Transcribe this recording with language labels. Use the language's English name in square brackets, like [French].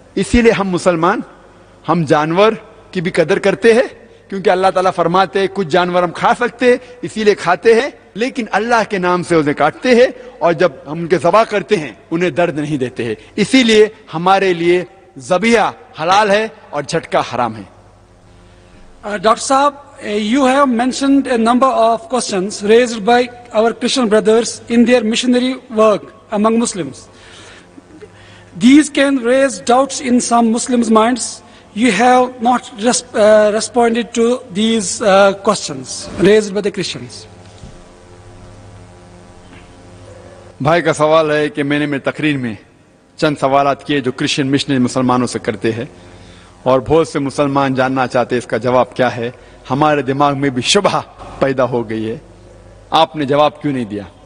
[Urdu] اسی لیے ہم مسلمان, ہم جانور کی بھی قدر کرتے ہیں, کیونکہ اللہ تعالیٰ فرماتے ہیں کچھ جانور ہم کھا سکتے اسی لیے کھاتے ہیں, لیکن اللہ کے نام سے انہیں کاٹتے ہیں, اور جب ہم ان کے ذبح کرتے ہیں انہیں درد نہیں دیتے ہیں. اسی لیے ہمارے لیے ذبیحہ حلال ہے اور جھٹکا حرام ہے. [English] Dr. Saab, you have mentioned a number of questions raised by our Christian brothers in their missionary work among Muslims. These can raise doubts in some Muslims' minds. You have not responded to these questions raised by the Christians. [Urdu] بھائی کا سوال ہے کہ میں نے میری تقریر میں چند سوالات کیے جو کرسچن مشنری مسلمانوں سے کرتے ہیں, اور بہت سے مسلمان جاننا چاہتے ہیں اس کا جواب کیا ہے. ہمارے دماغ میں بھی شبہ پیدا ہو گئی ہے, آپ نے جواب کیوں نہیں دیا.